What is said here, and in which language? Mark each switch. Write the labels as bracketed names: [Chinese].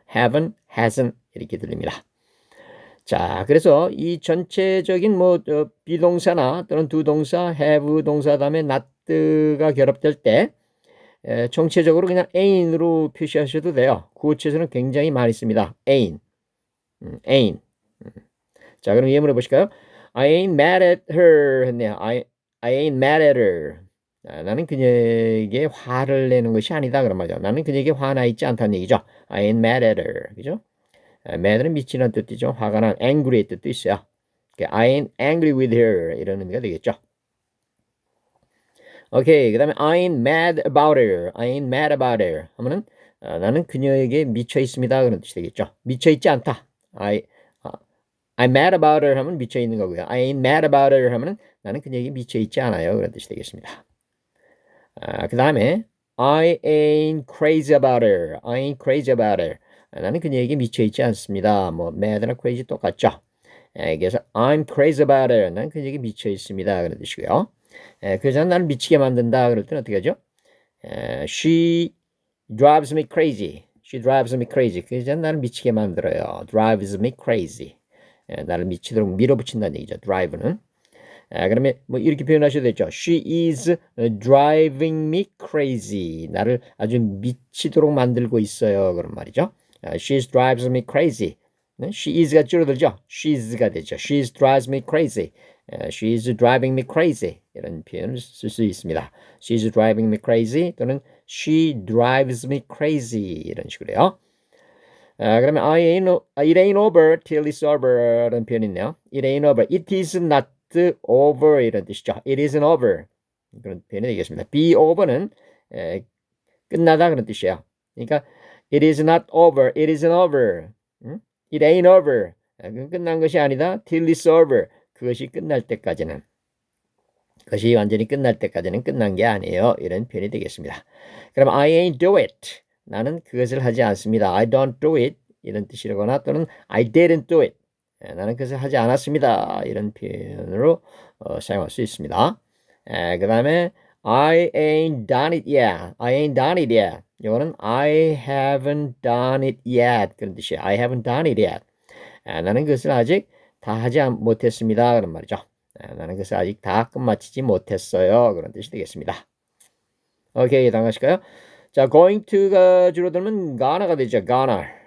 [Korean] haven't, hasn't 이렇게 들립니다. 자, 그래서 이 전체적인 뭐 비동사나 또는 두 동사, have 동사 다음에 not가 결합될 때 정체적으로 그냥 ain으로 표시하셔도 돼요. 구어체에서는 굉장히 많이 씁니다. [English] ain't. [Korean] 자, 그럼 예문해 보실까요? [English] I ain't mad at her [Korean] 했네요. [English] I ain't mad at her. [Korean] 나는 그녀에게 화를 내는 것이 아니다. 그런 말이죠. 나는 그녀에게 화나 있지 않다는 얘기죠. [English] I ain't mad at her. [Korean] 그죠? mad는 미치는 뜻이죠. 화가 난 angry의 뜻도 있어요. [English] I ain't angry with her [Korean] 이런 의미가 되겠죠. [English] 오케이. [Korean] 그 다음에 [English] I ain't mad about her. I ain't mad about her [Korean] 하면은 나는 그녀에게 미쳐 있습니다. 그런 뜻이 되겠죠. 미쳐 있지 않다. [English] I'm mad about her [Korean] 하면 미쳐 있는 거고요. [English] I ain't mad about her [Korean] 하면은 나는 그녀에게 미쳐 있지 않아요. 그런 뜻이 되겠습니다. 그 다음에 [English] I ain't crazy about her. I ain't crazy about her. [Korean] 나는 그녀에게 미쳐 있지 않습니다. 뭐 mad나 crazy 똑같죠. 그래서 [English] I'm crazy about her. [Korean] 나는 그녀에게 미쳐 있습니다. 그런 뜻이고요. 그래서 나를 미치게 만든다. 그럴 때는 어떻게 하죠? [English] She drives me crazy. She drives me crazy. [Korean] 그래서 나를 미치게 만들어요. [English] drives me crazy. [Korean] 나를 미치도록 밀어붙인다는 얘기죠. drive는. 그러면 뭐 이렇게 표현하셔도 되죠. [English] She is driving me crazy. [Korean] 나를 아주 미치도록 만들고 있어요. 그런 말이죠. [English] She drives me crazy. [Korean] She is가 줄어들죠. [English] She's가 [Korean] 되죠. [English] She drives me crazy. She is driving me crazy. [Korean] 이런 표현을 쓸 수 있습니다. [English] She is driving me crazy 또는 She drives me crazy [Korean] 이런 식으로요. 그러면 [English] it ain't over till it's over [Korean] 라는 표현이 있네요. [English] It ain't over. It is not over [Korean] 이런 뜻이죠. [English] It isn't over. [Korean] 그런 표현이 되겠습니다. be over는 끝나다 그런 뜻이에요. 그러니까 [English] it is not over. It isn't over. It ain't over. [Korean] 끝난 것이 아니다. [English] till it's over. [Korean] 그것이 끝날 때까지는. 그것이 완전히 끝날 때까지는 끝난 게 아니에요. 이런 표현이 되겠습니다. 그럼 [English] I ain't do it. [Korean] 나는 그것을 하지 않습니다. [English] I don't do it. [Korean] 이런 뜻이라거나 또는 [English] I didn't do it. [Korean] 나는 그것을 하지 않았습니다. 이런 표현으로 사용할 수 있습니다. 그 다음에 [English] I ain't done it yet. I ain't done it yet. [Korean] 이거는 [English] I haven't done it yet. [Korean] 그런 뜻이에요. [English] I haven't done it yet. [Korean] 나는 그것을 아직 다 하지 못했습니다. 그런 말이죠. 나는 그것을 아직 다 끝마치지 못했어요. 그런 뜻이 되겠습니다. 오케이, 다음 가실까요? 자, going to가 줄어들면 gona가 되죠. gonna.